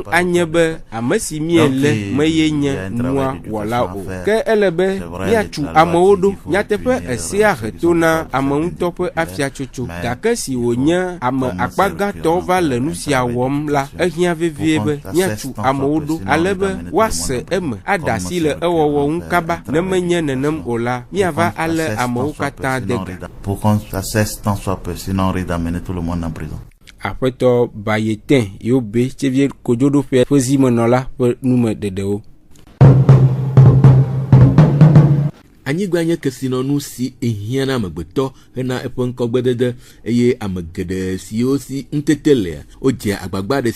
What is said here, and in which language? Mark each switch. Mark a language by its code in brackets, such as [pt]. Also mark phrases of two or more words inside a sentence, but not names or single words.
[ee] anye be ame si míele meye nye nua wɔla o ke ele be míatu amewo ɖo nyateƒe esea he to na ame ŋutɔ ƒe afiatsotso gake si wònye ame akpagãtɔ va le nu sia wɔm la ehiã vevie be míatu amewo ɖo ale be woase eme aɖe asi le ewɔwɔ ŋu kaba ne menye nenem o la miava ale amewo katã de ga. [fr] Pour qu'on cesse tant soit peu, sinon on risque d'amener tout le monde en prison. [ee] Aƒetɔ Bayeten Yobe tsevie kodzoɖoƒea ƒe zimenɔla ƒe nume ɖeɖewo. Anyigba nye kesinɔnu si ehiã na amegbetɔ hena eƒe ŋkɔgbedede eye ame geɖe siwo si ŋutete lea wodze agbagba ɖe